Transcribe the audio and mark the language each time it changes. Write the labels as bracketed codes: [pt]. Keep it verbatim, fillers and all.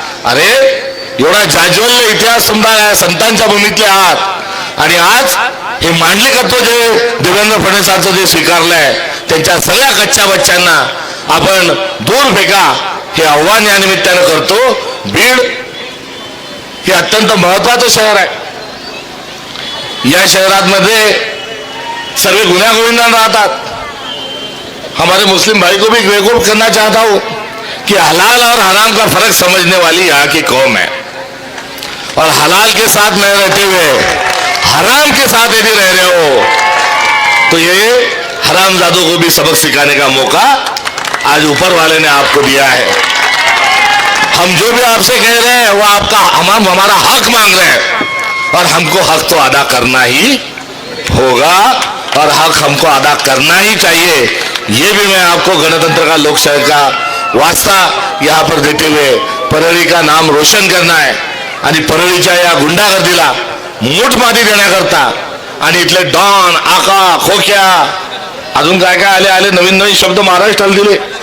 [mr] अरे एवढा जाज्वल्य इतिहास समजा या संतांच्या भूमीतले आहात आणि आज हे मांडलेकत्व जे देवेंद्र फडणवीसांचं जे स्वीकारलंय त्यांच्या सगळ्या कच्च्या बच्च्यांना आपण दूर फेका हे आव्हान या निमित्तानं करतो. बीड हे अत्यंत महत्वाचं शहर आहे. या शहरात मध्ये सगळे गुण्यागोविंदान राहतात. [hi] हमारे मुस्लिम भाई को भी बेवकूफ करना चाहता हूं कि हलाल और हराम का फर्क समझने वाली यहाँ की कौम है, और हलाल के साथ न रहते हुए हराम के साथ यदि रह रहे हो तो ये हरामजादों को भी सबक सिखाने का मौका आज ऊपर वाले ने आपको दिया है. हम जो भी आपसे कह रहे हैं वो आपका हम हमारा हक मांग रहे हैं, और हमको हक तो अदा करना ही होगा, और हक हमको अदा करना ही चाहिए. ये भी मैं आपको गणतंत्र का लोकशाही का वास्ता यहाँ पर देते हुए परळी का नाम रोशन करना है [mr] आणि परळीच्या या गुंडागर्दीला मोठमाती देण्याकरता आणि इथले डॉन आका खोक्या अजून काय काय आले आले नवीन नवीन शब्द महाराष्ट्राला दिले.